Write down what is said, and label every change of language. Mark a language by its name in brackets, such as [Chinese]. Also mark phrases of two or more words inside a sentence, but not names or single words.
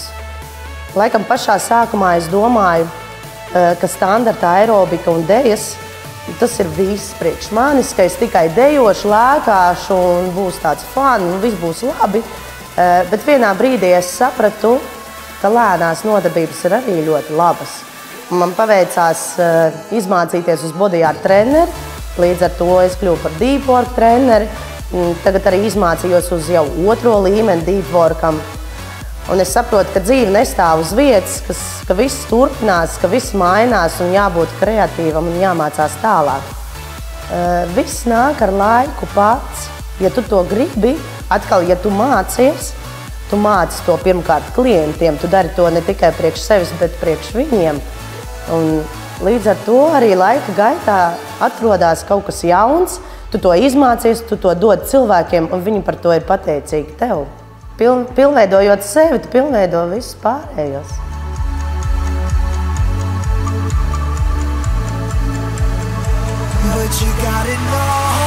[Latvian] Laikam pašā sākumā es domāju, ka standarta aerobika un dejas, tas ir viss priekš manis, ka es tikai dejošu, lēkāšu un būs tāds fun un viss būs labi. Bet vienā brīdī es sapratu, ka lēnās nodarbības ir arī ļoti labas. Man paveicās izmācīties uz [English] body art [Latvian] treneri, līdz ar to es kļuvu par [English] deep work [Latvian] treneri. Tagad arī izmācījos uz jau 2. līmeni [English] deep workam. [Latvian] Un es saprotu, ka dzīve nestāv uz vietas, ka viss turpinās, ka viss mainās un jābūt kreatīvam un jāmācās tālāk. Viss nāk ar laiku pats. Ja tu to gribi, atkal, ja tu mācies to pirmkārt klientiem, tu dari to ne tikai priekš sevis, bet priekš viņiem. Un līdz ar to arī laika gaitā atrodās kaut kas jauns, tu to izmācies, tu to dod cilvēkiem, un viņi par to ir pateicīgi tev. Pilnveidojot sevi, tu pilnveido visus pārējos. [English] But you got it all.